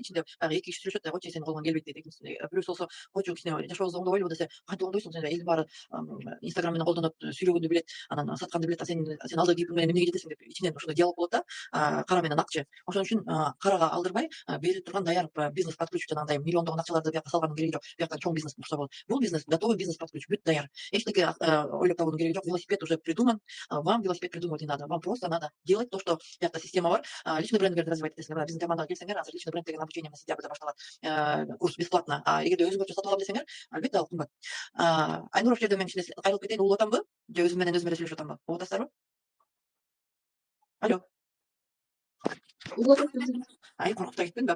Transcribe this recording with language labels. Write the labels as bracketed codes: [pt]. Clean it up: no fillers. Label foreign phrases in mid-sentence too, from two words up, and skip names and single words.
[ky] Ичинде баягы 2 киши сүйлөшөт да, койчу, сенин колуңан келбейт дейт. Бирөөсү болсо, койчу, кичине жашообузду оңдобойлубу десе, кантип оңдойсуң, сен элдин баары Инстаграм менен колдонот, сүйлөгөндү билет, анан сатканды билет, сен алдыгы кейпиң менен эмнеге жетесиң деп ичинен ошондой диалог болот да. Кара менен акчы. Ошон үчүн карага алдырбай, берилип турган даяр бизнес [ru] под ключ [ky] жанагындай миллиондогон акчаларды биякка салганын кереги жок. Биякта чоң бизнес курса болот. Бул бизнес, [ru] готовый бизнес под ключ, [ky] бүт даяр. Эчтеке ойлоп табуунун кереги жок. [ru] Велосипед уже придуман. Вам велосипед придумывать не надо. Вам просто надо делать то, что [ky] биякта система бар. Личный брендингерди развивать этесиңер. Биздин командага келсеңер, азыр [ru] личный бренд [ky] деген обучение сентябрда башталат. [ru] Курс бесплатно. [ky] Эгерде өзүңөрчө сатып алам десеңер, албетте ал кымбат. Айнуров жерде мен кичине кайрылып кетейин, улуп атамбы? Же өзүм менен өзүм эле сүйлөшүп атамбы? Угуп атасыздарбы? Алло. Коркуп да кетпедимби?